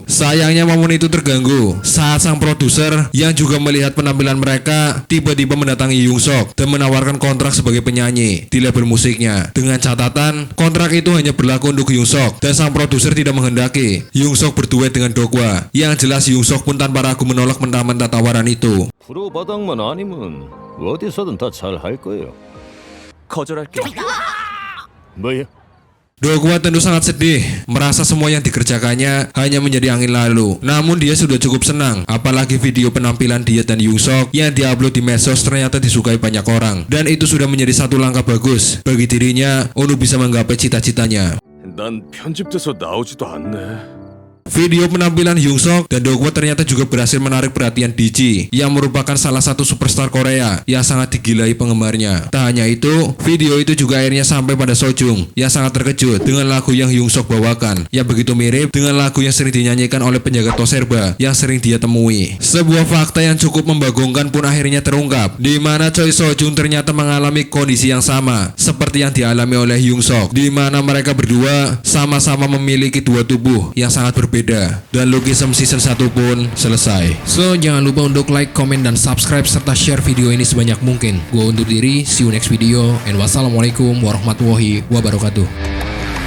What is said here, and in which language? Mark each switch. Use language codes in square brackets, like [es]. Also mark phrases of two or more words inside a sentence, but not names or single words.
[id] Sayangnya momen itu terganggu saat sang produser yang juga melihat penampilan mereka tiba-tiba mendatangi Yongsok dan menawarkan kontrak sebagai penyanyi di label musiknya. Dengan catatan kontrak itu hanya berlaku untuk Yongsok dan sang produser tidak menghendaki Yongsok berduet dengan Dokwa. Yang jelas Yongsok pun tanpa ragu menolak mentah-mentah tawaran itu. [ko] 프로바닥만 아니면 어디서든 다 잘 할 거예요. 거절할게. 뭐야? [id] Dokwa tentu sangat sedih merasa semua yang dikerjakannya hanya menjadi angin lalu. Namun dia sudah cukup senang, apalagi video penampilan dia dan Yongsok yang diupload di medsos ternyata disukai banyak orang. Dan itu sudah menjadi satu langkah bagus bagi dirinya untuk bisa menggapai cita-citanya. [ko] 난 편집돼서 나오지도 않네. [id] Video penampilan Yongsok dan Dokwa ternyata juga berhasil menarik perhatian DJ yang merupakan salah satu superstar Korea yang sangat digilai penggemarnya. Tak hanya itu, video itu juga akhirnya sampai pada Sojung yang sangat terkejut dengan lagu yang Yongsok bawakan yang begitu mirip dengan lagu yang sering dinyanyikan oleh penjaga Toserba yang sering dia temui. Sebuah fakta yang cukup membagongkan pun akhirnya terungkap, di mana Choi Sojung ternyata mengalami kondisi yang sama seperti yang dialami oleh Yongsok, di mana mereka berdua sama-sama memiliki dua tubuh yang sangat berbeda. Dan Lookism Season 1 pun selesai. So jangan lupa untuk like, komen, dan subscribe serta share video ini sebanyak mungkin. Gua undur diri, [en] see you next video, and [ar] والسلام عليكم ورحمة الله وبركاته.